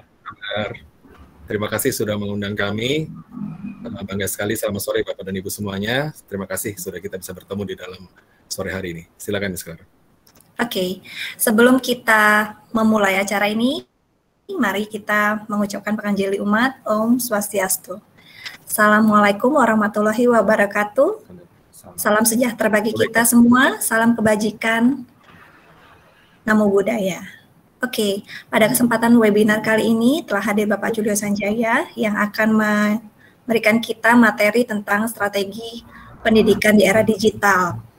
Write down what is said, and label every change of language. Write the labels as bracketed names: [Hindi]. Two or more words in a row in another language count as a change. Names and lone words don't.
[Indonesian] Terima kasih sudah mengundang kami. Bangga sekali. Selamat sore Bapak dan Ibu semuanya. Terima kasih sudah kita bisa bertemu di dalam sore hari ini. Silakan Miss Clara. Oke, sebelum kita memulai acara ini, mari kita mengucapkan penganjali umat. [Sanskrit] Om Swastiastu. [Arabic] السلام عليكم ورحمة الله وبركاته. [Indonesian] Salam sejahtera bagi kita semua. Salam kebajikan. [Pali] Namo Buddhaya. [Indonesian] Oke, pada kesempatan webinar kali ini telah hadir Bapak Julio Sanjaya yang akan memberikan kita materi tentang strategi pendidikan di era digital.